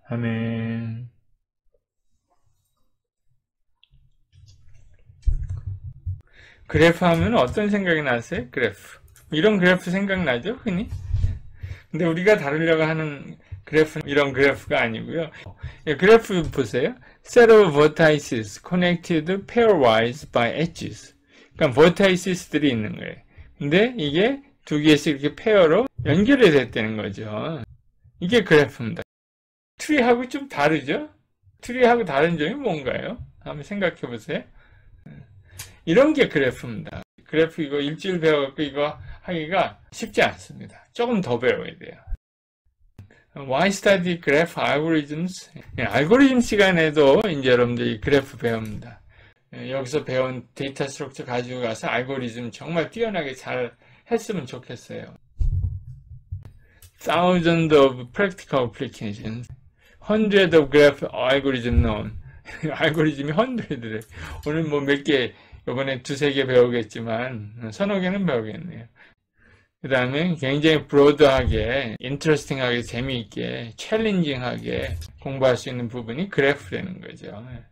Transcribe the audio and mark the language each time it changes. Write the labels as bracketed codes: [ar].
[ko] 아멘. 그래프 하면 어떤 생각이 나세요? 그래프. 이런 그래프 생각나죠? 흔히? 근데 우리가 다루려고 하는 그래프는 이런 그래프가 아니고요. 그래프 보세요. [en] Set of vertices connected pairwise by edges. [ko] 그러니까 vertices들이 있는 거예요. 근데 이게 두 개씩 이렇게 페어로 연결이 됐다는 거죠. 이게 그래프입니다. 트리하고 좀 다르죠? 트리하고 다른 점이 뭔가요? 한번 생각해 보세요. 이런 게 그래프입니다. 그래프 이거 일주일 배워갖고 이거 하기가 쉽지 않습니다. 조금 더 배워야 돼요. [en] Why study graph algorithms? [ko] 알고리즘 시간에도 이제 여러분들이 그래프 배웁니다. 여기서 배운 데이터 스트럭처 가지고 가서 알고리즘 정말 뛰어나게 잘 했으면 좋겠어요. [en] Thousands of practical applications. Hundreds of graph algorithm known. [ko] 알고리즘이 hundred래. 오늘 뭐 몇 개, 이번에 두세 개 배우겠지만 서너 개는 배우겠네요. 그 다음에 굉장히 브로드하게, 인터레스팅하게, 재미있게, 챌린징하게 공부할 수 있는 부분이 그래프라는 거죠.